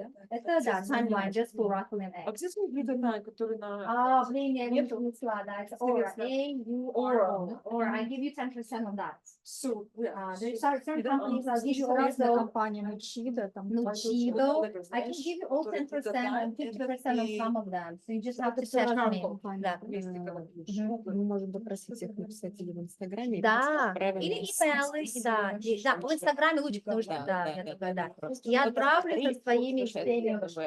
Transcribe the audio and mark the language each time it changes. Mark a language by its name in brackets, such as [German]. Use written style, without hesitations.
[Russian] Это, да, [English] timeline just for Rotulin A. [Russian] А где смотрите, который на... Блин, я не принесла, да, это Aura, A-U-R-O. [English] Or I give you 10% on that. [Russian] Все. [English] There's certain companies that give you also компания Nuchido, I can give you all 10% and 50% on some of them. So you just have to test me. [Russian] Да. Мы можем попросить их написать или в Инстаграме. Да, или имейлы, да. Да, в Инстаграме лучше, потому что, да, я такая, да. Я отправлю со своими всеми.